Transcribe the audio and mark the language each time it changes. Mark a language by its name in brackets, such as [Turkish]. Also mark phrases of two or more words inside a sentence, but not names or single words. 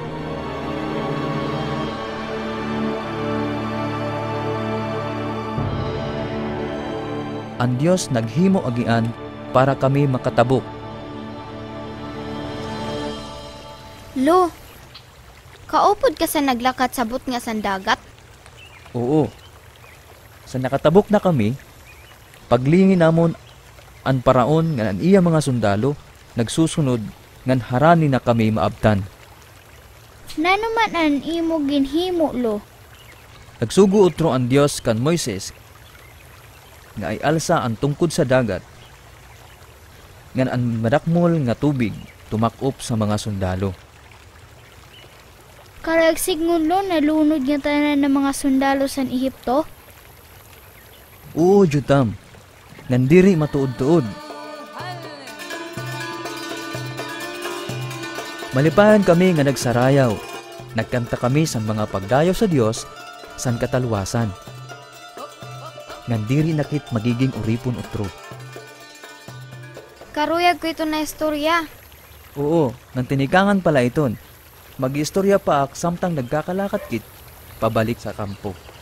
[Waray] Ang Dios naghimo agian para kami makatabok. Lo, kaupod ka sa naglakat sabot nga san dagat? Oo. Sa nakatabok na kami, paglingin namon ang paraon nga ang iya mga sundalo, nagsusunod ngan harani na kami maabtan. Nanuman an imo ginhimo lo. Nagsugo utro ang Dios kan Moises nga ay alsa ang tungkod sa dagat ngan ang madakmol nga tubig tumakop sa mga sundalo. Karag signul lo nalunod nga tanan ng mga sundalo sa Ehipto. Oo, Jutam. ngan diri matuod-tuod. Malipayan kami nga nagsarayaw. Nagkanta kami sa mga pagdayo sa Dios san katalwasan. Ngan diri nakit magiging uripon utro. Karuyag ko ito na istorya. Oo, nang tinikangan pala iton. Mag-istorya pa ak samtang nagkakalakat kit pabalik sa kampo.